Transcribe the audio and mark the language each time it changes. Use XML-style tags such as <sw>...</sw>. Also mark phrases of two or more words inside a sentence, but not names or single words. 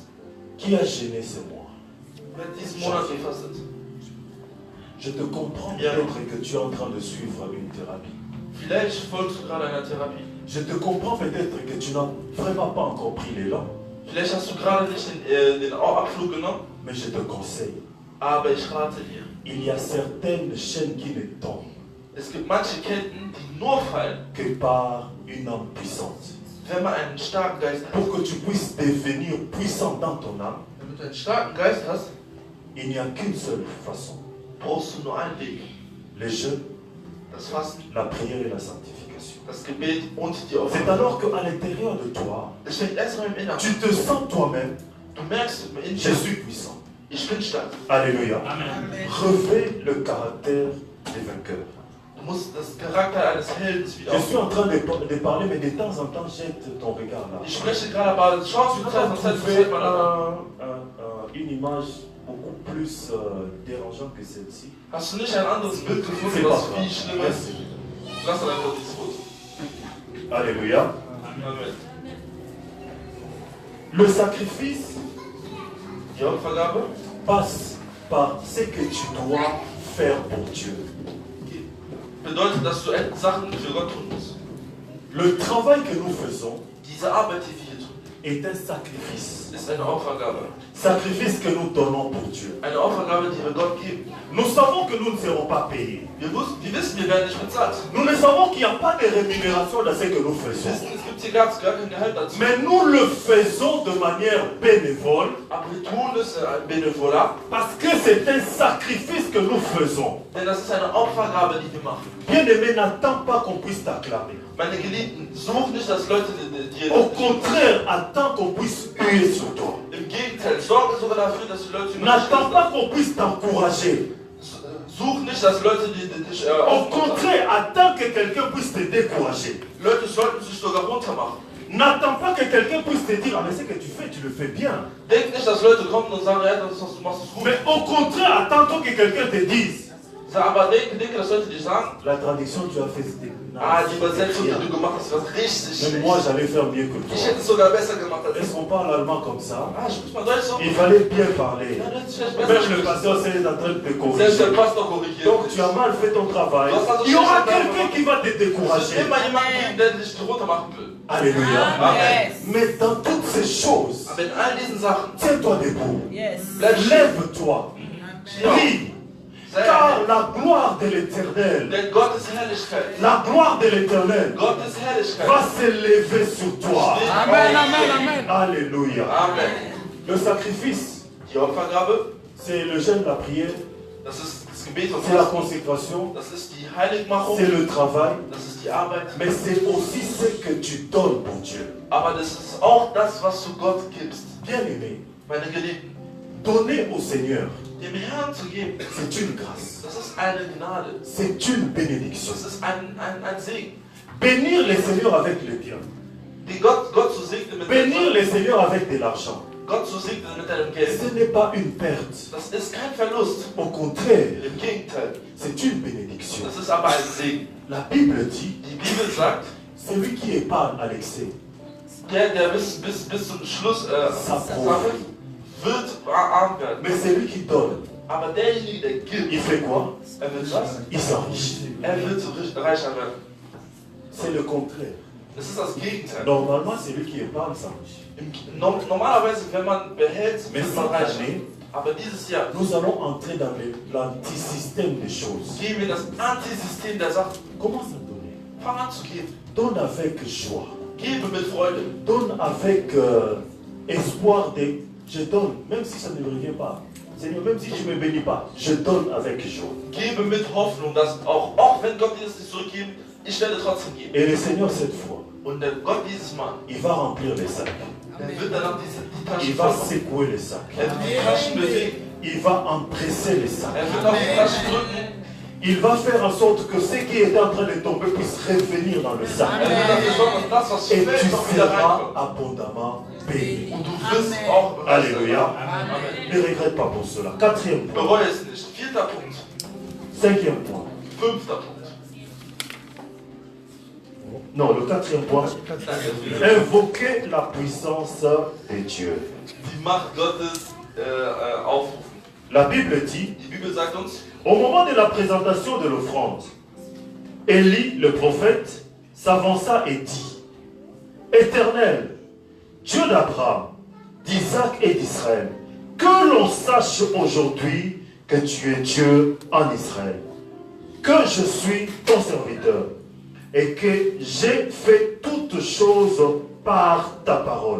<fr>Qui a jeûné ce mois?</fr> <de>Wer hat diesen Monat gefastet?</de> <fr>Je te comprends peut-être que tu es en train de suivre une thérapie.</fr> <de>Vielleicht folgst du gerade einer Therapie.</de> <fr>Je te comprends peut-être que tu n'as vraiment pas encore pris l'élan.</fr> <de>Vielleicht hast du gerade nicht den Abflug genommen,</de> <fr>Mais je te conseille,</fr> <de>aber ich rate dir.</de> <fr>il y a certaines chaînes qui ne tombent</fr> <de>Es gibt manche Ketten, die nur fallen,</de> <fr>que par une âme puissante.</fr> <de>wenn man einen starken Geist hat.</de> <fr>Pour que tu puisses devenir puissant dans ton âme,</fr> <de>Damit du einen starken Geist hast,</de> <fr>il n'y a qu'une seule façon.</fr> <de>brauchst du nur einen Weg.</de> <fr>Le jeûne,</fr> <de>Das Fasten,</de> <fr>la prière et la sanctification.</fr> <de>das Gebet und die</de> <fr>C'est</fr> <de>Opfer.</de> <fr>alors qu'à l'intérieur de toi,</fr> <de>Es fängt erstmal im Inneren.</de> <fr>tu te sens toi-même,</fr> <de>Du merkst in</de> <fr>je</fr> <de>dir,</de> <fr>suis puissant.</fr> <de>ich bin stark.</de> <fr>Alléluia.</fr> <de>Amen.</de> <fr>Revêt le caractère des vainqueurs.</fr> <de>Du musst das Charakter eines Heldens wieder</de> <fr>Je suis en</fr> <de>aufnehmen.</de> <fr>train de parler, mais de temps en temps, jette ton regard là.</fr> <de>Ich spreche gerade, aber schau</de> <fr>Tu</fr> <de>zu</de> <fr>vas</fr> <de>Zeit von Zeit zu</de> <fr>trouver</fr> <de>Zeit mal an.</de> <fr>une image beaucoup plus dérangeante que celle-ci.</fr> <de>Hast du nicht ein anderes Bild</de> <fr>C'est</fr> <de>gefunden,</de> <fr>pas</fr> <de>was</de> <fr>grave.</fr> <de>viel schlimmer ist?</de> <fr>Merci.</fr> <de>Lass dann einfach dieses Foto.</de> <fr>Alléluia.</fr> <de>Amen.</de> <fr>Le sacrifice</fr> <de>Die Opfergabe</de> <fr>passe par ce que tu dois faire pour Dieu.</fr> <de>bedeutet, dass du Sachen für Gott tun musst.</de> <fr>Le travail que nous faisons</fr> <de>Diese Arbeit, die wir hier tun,</de> <fr>est un sacrifice.</fr> <de>ist eine Opfergabe.</de> <fr>Sacrifice que nous donnons pour Dieu.</fr> <de>Eine Opfergabe, die wir Gott geben.</de> <fr>Nous savons que nous ne serons pas payés.</fr> <de>Wir wissen, wir werden nicht bezahlt.</de> <fr>Nous ne savons qu'il n'y a pas de rémunération dans ce que nous</fr> <de>Wir</de> <fr>faisons.</fr> <de>wissen, es gibt hier gar kein Gehalt dazu.</de> <fr>Mais nous le faisons de manière bénévole</fr> <de>Aber wir tun es benevolat,</de> <fr>parce que c'est un sacrifice que nous faisons.</fr> <de>denn das ist eine Opfergabe, die wir machen.</de> <fr>Bien-aimé, n'attends pas qu'on puisse t'acclamer.</fr> <de>Meine Geliebten, such nicht, dass Leute dir...</de> <fr>Au contraire, attends qu'on puisse huer sur toi.</fr> <de>Im Gegenteil, sorge sogar dafür, dass die Leute...</de> <fr>N'attends pas qu'on puisse t'encourager.</fr> <de>Such nicht, dass Leute dich</de> <fr>Au contraire, attends que quelqu'un puisse te décourager.</fr> <de>Leute sollten sich sogar runtermachen.</de> <fr>N'attends pas que quelqu'un puisse te dire, ah mais ce que tu fais, tu le fais bien.</fr> <de>Denk nicht, dass Leute kommen und sagen, ja, das, was du machst, ist gut.</de> <fr>Mais au contraire, attends que quelqu'un te dise.</fr> <de>Aber denke, dass Leute dir sagen,</de> <fr>La traduction, tu as fait c'était</fr> <de>die Übersetzung, die du gemacht hast, war richtig</de> <fr>Même</fr> <de>schlecht.</de> <fr>moi, j'allais faire mieux que</fr> <de>Ich</de> <fr>toi.</fr> <de>hätte es sogar besser gemacht als</de> <fr>Est-ce</fr> <de>du.</de> <fr>qu'on parle allemand comme ça?</fr> <de>Sprich mal Deutsch so.</de> <fr>Il fallait bien parler.</fr> <de>Ja, das ist vielleicht besser.</de> <fr>Même le pasteur c'est en train de te</fr> <de>Selbst</de> <fr>corriger.</fr> <de>der Pastor korrigiert</de> <fr>Donc</fr> <de>dich.</de> <fr>tu as mal fait ton travail. Il y aura quelqu'un qui va te</fr> <de>Es wird</de> <fr>décourager.</fr> <de>immer jemanden geben, der dich runtermachen will.</de> <fr>Alléluia.</fr> <de>Yes.</de> <fr>Mais dans toutes ces choses,</fr> <de>Aber in all diesen Sachen,</de> <fr>tiens-toi debout.</fr> <de>Yes. bleib stehen.</de> <fr>Lève-toi. Prie.</fr> <de>Sei</de> <fr>Car la gloire de l'éternel,</fr> <de>Denn Gottes Herrlichkeit,</de> <fr>la gloire de l'éternel</fr> <de>Gottes Herrlichkeit</de> <fr>va s'élever sur toi.</fr> <de>steht</de> <fr>Amen,</fr> <de>auf.</de> <fr>amen, amen. Alléluia.</fr> <de>Amen.</de> <fr>Le sacrifice,</fr> <de>Die Opfergabe,</de> <fr>c'est le jeûne, la prière,</fr> <de>das ist das Gebet und</de> <fr>c'est la</fr> <de>Fasten.</de> <fr>consécration,</fr> <de>Das ist die Heiligmachung,</de> <fr>c'est le travail,</fr> <de>das ist die Arbeit.</de> <fr>mais c'est aussi ce que tu donnes pour Dieu.</fr> <de>Aber das ist auch das, was du Gott gibst.</de> <fr>Bien-aimé,</fr> <de>Meine Geliebten,</de> <fr>donner au Seigneur,</fr> <de>dem Herrn zu geben,</de> <fr>c'est une grâce,</fr> <de>das ist eine Gnade.</de> <fr>c'est une bénédiction.</fr> <de>Das ist ein Segen.</de> <fr>Bénir le Seigneur avec le bien,</fr> <de>Die Gott zu segnen mit</de> <fr>bénir</fr> <de>deinem</de> <fr>le Seigneur avec de l'argent,</fr> <de>Gott zu segnen mit deinem Geld.</de> <fr>ce n'est pas une perte.</fr> <de>Das ist kein Verlust.</de> <fr>Au contraire,</fr> <de>Im Gegenteil,</de> <fr>c'est une bénédiction.</fr> <de>das ist aber ein Segen.</de> <fr>La Bible dit,</fr> <de>Die Bibel sagt,</de> <fr>celui qui épargne à l'excès,</fr> <de>der bis zum Schluss sammelt, wird arm werden.</de> <fr>mais celui qui donne,</fr> <de>Aber derjenige, der gibt,</de> <fr>il fait quoi?</fr> <de>er wird was?</de> <fr>Il s'enrichit.</fr> <de>Er wird reicher werden.</de> <fr>C'est le contraire.</fr> <de>Das ist das Gegenteil.</de> <fr>Normalement, celui qui épargne s'enrichit.</fr> <de>Normalerweise, wenn man behält,</de> <fr>Mais</fr> <de>wird man</de> <fr>cette</fr> <de>reicher.</de> <fr>année,</fr> <de>Aber dieses Jahr</de> <fr>nous allons entrer dans l'antisystème des choses.</fr> <de>geben wir das Antisystem der Sachen.</de> <fr>Commence à donner.</fr> <de>Fang an zu geben.</de> <fr>Donne avec joie.</fr> <de>Gebe mit Freude.</de> <fr>Donne avec espoir de... Je donne, même si ça ne me revient pas. Seigneur, même si tu ne me bénis pas, je donne avec joie.</fr> <de>Gebe mit Hoffnung, dass auch wenn Gott dir das nicht zurückgibt, ich werde trotzdem geben.</de> <fr>Et le Seigneur, cette fois,</fr> <de>Und der Gott dieses Mal,</de> <fr>il va remplir les sacs.</fr> <de>der wird danach die Taschen</de> <fr>Il va</fr> <de>voll machen.</de> <fr>secouer les sacs.</fr> <de>Er wird die Taschen bewegen.</de> <fr>Il va empresser les sacs.</fr> <de>Er wird auf die Taschen drücken.</de> <fr>Il va faire en sorte que ce qui est en train de tomber puisse revenir dans le sac.</fr> <de>Er wird dafür sorgen, dass das, was</de> <fr>Et</fr> <de>fällt,</de> <fr>tu</fr> <de>noch wieder</de> <fr>seras</fr> <de>reinkommt.</de> <fr>abondamment béni.</fr> <de>Und du wirst auch</de> <fr>Alléluia.</fr> <de>Amen.</de> <fr>Ne regrette pas pour cela. Quatrième point.</fr> <de>Bereue es nicht. 4. Punkt.</de> <fr>Cinquième point.</fr> <de>5. Punkt.</de> <fr>Non, le quatrième point. Invoquer la puissance de Dieu.</fr> <de>Die Macht Gottes aufrufen.</de> <fr>La Bible dit,</fr> <de>Die Bibel sagt uns,</de> <fr>au moment de la présentation de l'offrande, Élie, le prophète, s'avança et dit, Éternel, Dieu d'Abraham, d'Isaac et d'Israël, que l'on sache aujourd'hui que tu es Dieu en Israël, que je suis ton serviteur et que j'ai fait toutes choses par ta parole.</fr>